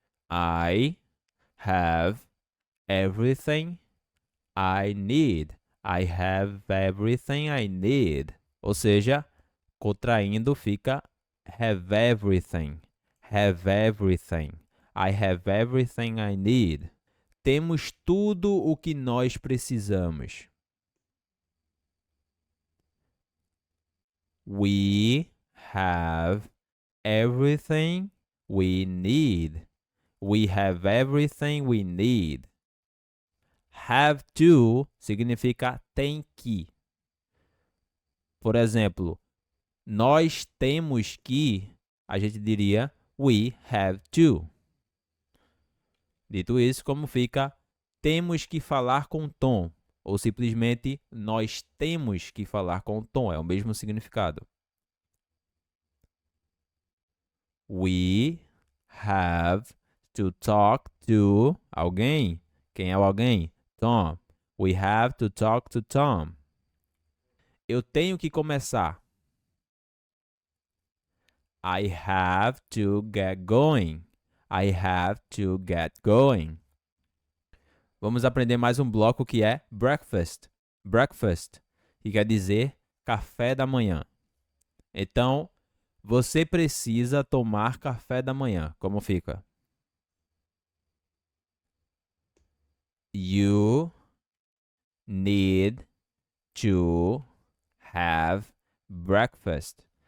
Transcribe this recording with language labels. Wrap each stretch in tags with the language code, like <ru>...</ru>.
<en>I have everything I need. I have everything I need.</en> <pt>Ou seja, contraindo fica</pt> <en>have everything. Have everything. I have everything I need.</en> <pt>Temos tudo o que nós precisamos.</pt> <en>We have everything we need. We have everything we need.</en> <pt>Have to significa tem que. Por exemplo, nós temos que, a gente diria</pt> <en>we have to.</en> <pt>Dito isso, como fica? Temos que falar com Tom. Ou simplesmente nós temos que falar com Tom. É o mesmo significado.</pt> <en>We have to talk to</en> <pt>alguém. Quem é o alguém?</pt> <en>Tom. We have to talk to Tom.</en> <pt>Eu tenho que começar.</pt> <en>I have to get going. I have to get going.</en> <pt>Vamos aprender mais um bloco que é breakfast. Breakfast, que quer dizer café da manhã. Então, você precisa tomar café da manhã. Como fica?</pt> <en>You need to have breakfast.</en>